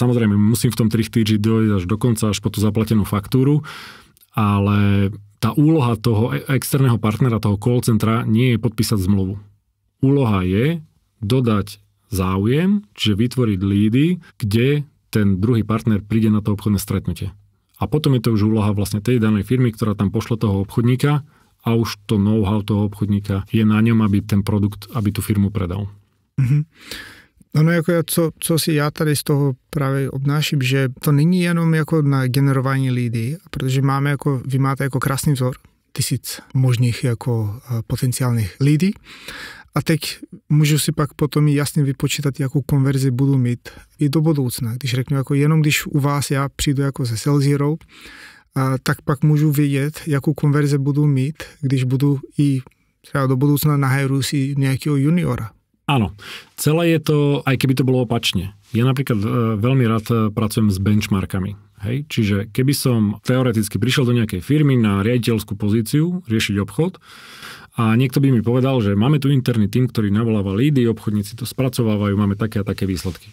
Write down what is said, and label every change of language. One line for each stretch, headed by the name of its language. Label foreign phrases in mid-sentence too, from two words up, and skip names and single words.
Slovak: Samozrejme, musím v tom trichtíži dojsť až do konca, až po tú zaplatenú faktúru, ale tá úloha toho externého partnera, toho call centra, nie je podpísať zmluvu. Úloha je dodať záujem, čiže vytvoriť lídy, kde ten druhý partner príde na to obchodné stretnutie. A potom je to už úloha vlastne tej danej firmy, ktorá tam pošle toho obchodníka a už to know-how toho obchodníka je na ňom, aby ten produkt, aby tú firmu predal.
Czech: Ono jako co si já tady z toho právě obnáším, že to není jenom jako na generování lidí, protože vy máte jako krásný vzor, 1000 možných jako potenciálnych lidí. A teď můžu si pak potom jasně vypočítat, jakou konverzi budu mít i do budoucna. Když řeknu, jako jenom když u vás já přijdu jako ze Sales Hero, tak pak můžu vědět, jakou konverzi budu mít, když budu i třeba do budoucna nahajru si nějakého juniora.
Slovak: Áno, celé je to, aj keby to bolo opačne. Ja napríklad veľmi rád pracujem s benchmarkami. Hej? Čiže keby som teoreticky prišiel do nejakej firmy na riaditeľskú pozíciu, riešiť obchod, a niekto by mi povedal, že máme tu interný tím, ktorý navoláva lídy, obchodníci to spracovávajú, máme také a také výsledky.